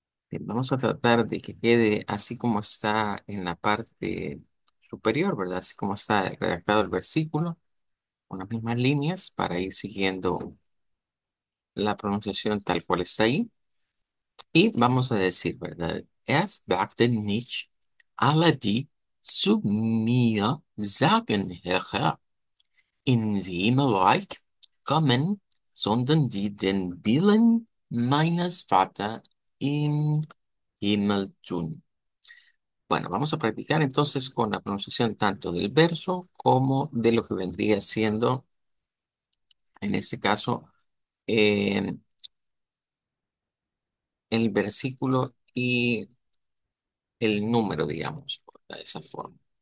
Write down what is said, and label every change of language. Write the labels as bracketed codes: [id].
[es] Bien, vamos a tratar de que quede así como está en la parte superior, ¿verdad? Así como está redactado el versículo, con las mismas líneas para ir siguiendo la pronunciación tal cual está ahí. Y vamos a decir, ¿verdad? [de] Es wagte nicht alle, die zu mir sagen, Herr, in Himmelreich kommen, sondern die den Willen meines Vaters im Himmel tun. [es] Bueno, vamos a practicar entonces con la pronunciación tanto del verso como de lo que vendría siendo, en este caso, eh, el versículo y el número, digamos, de esa forma.